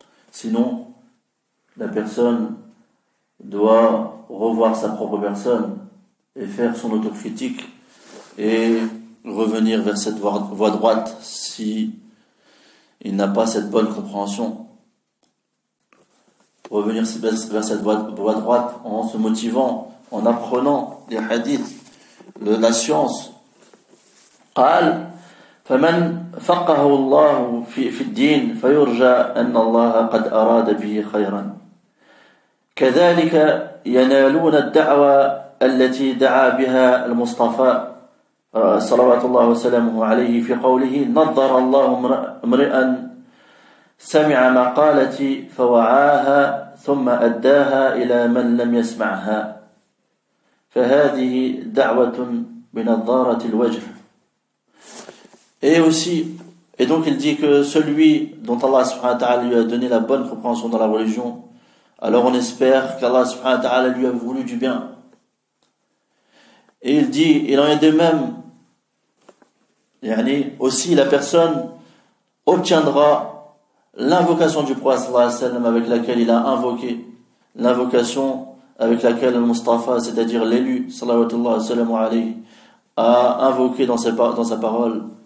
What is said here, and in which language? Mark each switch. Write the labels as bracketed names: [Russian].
[French] Sinon, la personne doit revoir sa propre personne et faire son autocritique et revenir vers cette voie droite si il n'a pas cette bonne compréhension. Revenir vers cette voie droite en se motivant, en apprenant les hadiths, la science. [Arabic] قال فمن فقهه الله في الدين فيرجى أن الله قد أراد به خيرا كذلك ينالون الدعوة التي دعا بها المصطفى صلوات الله وسلامه عليه في قوله نظر الله امرئا سمع مقالتي فوعاها ثم أداها إلى من لم يسمعها فهذه دعوة بنظارة الوجه. [French] Et donc il dit que celui dont Allah subhanahu wa ta'ala lui a donné la bonne compréhension dans la religion, alors on espère qu'Allah subhanahu wa ta'ala lui a voulu du bien. Et il dit, il en est de même, aussi la personne obtiendra l'invocation du prophète sallallahu alayhi wa sallam avec laquelle il a invoqué, l'invocation avec laquelle le Mustafa, c'est-à-dire l'élu sallallahu alayhi wa sallam, a invoqué dans sa parole.